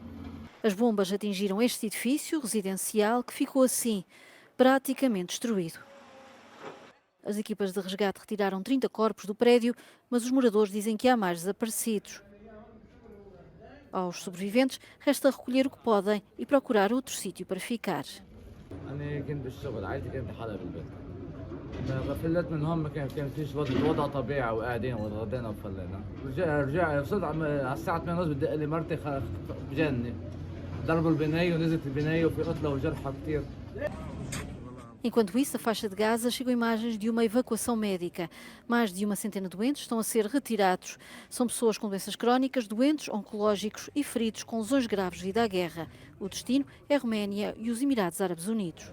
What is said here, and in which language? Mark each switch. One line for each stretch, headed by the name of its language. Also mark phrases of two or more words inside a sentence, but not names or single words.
Portuguese: As bombas atingiram este edifício residencial que ficou assim, praticamente destruído. As equipas de resgate retiraram 30 corpos do prédio, mas os moradores dizem que há mais desaparecidos. Aos sobreviventes, resta recolher o que podem e procurar outro sítio para ficar.
Arabic: غفلت من هون ما كان فيش وضع طبيعي وقاعدين وغدينا وفلينا رجع صرت على الساعه 8:30 بدق لي مرتي بجنني ضربوا البنايه ونزلت البنايه وفي قتلى وجرحى كثير.
Portuguese: Enquanto isso, a faixa de Gaza chegou imagens de uma evacuação médica. Mais de uma centena de doentes estão a ser retirados. São pessoas com doenças crónicas, doentes, oncológicos e feridos com lesões graves devido à guerra. O destino é a Roménia e os Emirados Árabes Unidos.